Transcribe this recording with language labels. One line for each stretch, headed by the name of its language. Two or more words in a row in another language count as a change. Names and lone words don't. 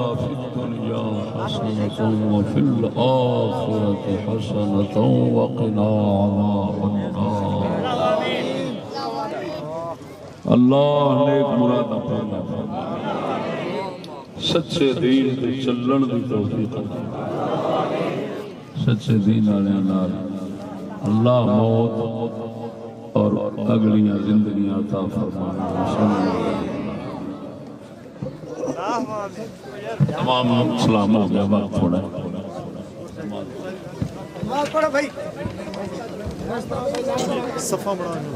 Arabic: في الدنيا حسنة وفي الآخرة حسنة وقنا عذاب النار
Punjabi: اللہ نیک مراد فرما سچے دین تے چلن دی توفیق سچے دین والے نال اللہ موت اور اگلیاں زندگیاں عطا فرمائے تمام سلام ہو گیا وقت تھوڑا صفا بڑا